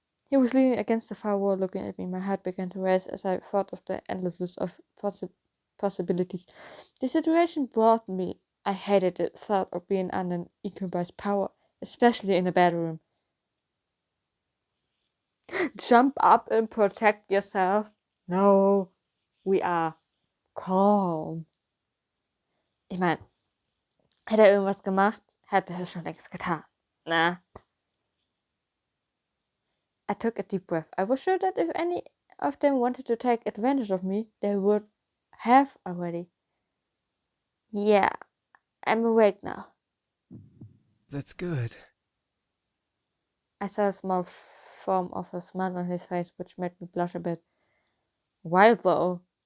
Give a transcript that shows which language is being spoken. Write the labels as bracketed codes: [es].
[en] He was leaning against the far wall looking at me. My heart began to race as I thought of the endlessness of possibilities. The situation brought me. I hated the thought of being under an incubus power, especially in a bedroom. Jump up and protect yourself. No, we are calm. [de] Ich meine, hätte er irgendwas gemacht, hätte er es schon längst getan. Na. [en] I took a deep breath. I was sure that if any of them wanted to take advantage of me, they would have already. Yeah, I'm awake now. That's good. I saw a small form of a smile on his face, which made me blush a bit. Why though?